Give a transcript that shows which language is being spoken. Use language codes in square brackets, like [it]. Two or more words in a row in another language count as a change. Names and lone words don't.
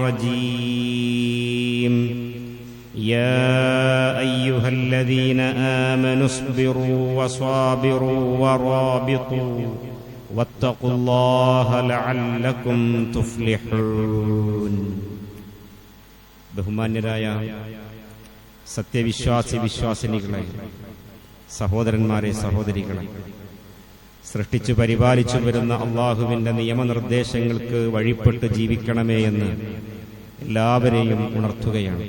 [ar] الرجيم يا أيها الذين آمنوا اصبروا وصابروا ورابطوا واتقوا الله لعلكم [ml] تفلحون ബഹുമാന്യരായ വിശ്വാസിനികളെ, സഹോദരന്മാരെ, സഹോദരികളെ, സൃഷ്ടിച്ചു പരിപാലിച്ചു വരുന്ന അള്ളാഹുവിന്റെ നിയമനിർദ്ദേശങ്ങൾക്ക് വഴിപ്പെട്ട് ജീവിക്കണമേ എന്ന് എല്ലാവരെയും ഉണർത്തുകയാണ്.